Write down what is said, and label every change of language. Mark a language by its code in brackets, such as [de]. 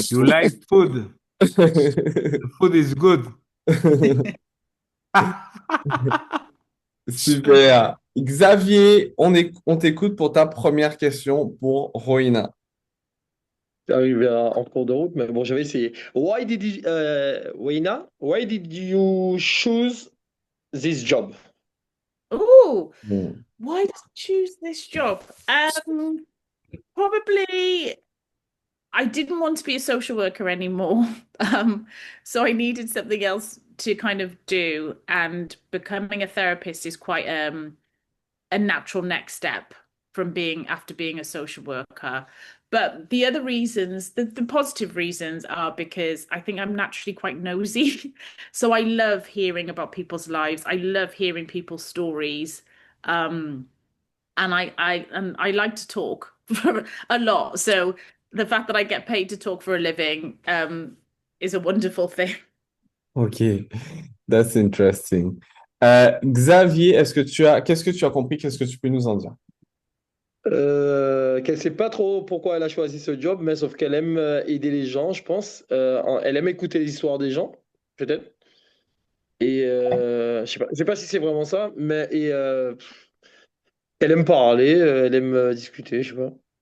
[en] You like food. The food is good. Super. [fr] Xavier, on t'écoute pour ta première question pour Roina. Arrivé en cours de route, mais bon, j'avais essayé. [en] Weina, why did you choose this job? Oh, Hmm. why did I choose this job? Probably I didn't want to be a social worker anymore. So I needed something else to kind of do, and becoming a therapist is quite a natural next step from being after being a social worker. But the other reasons, the positive reasons are because I think I'm naturally quite nosy. So I love hearing about people's lives. I love hearing people's stories. And I like to talk a lot. So the fact that I get paid to talk for a living is a wonderful thing. Ok, that's interesting. [fr] Xavier, qu'est-ce que tu as compris? Qu'est-ce que tu peux nous en dire? Qu'elle sait pas trop pourquoi elle a choisi ce job, mais sauf qu'elle aime aider les gens, je pense. Elle aime écouter les histoires des gens, peut-être. Et je sais pas si c'est vraiment ça, mais elle aime parler, elle aime discuter, je sais pas.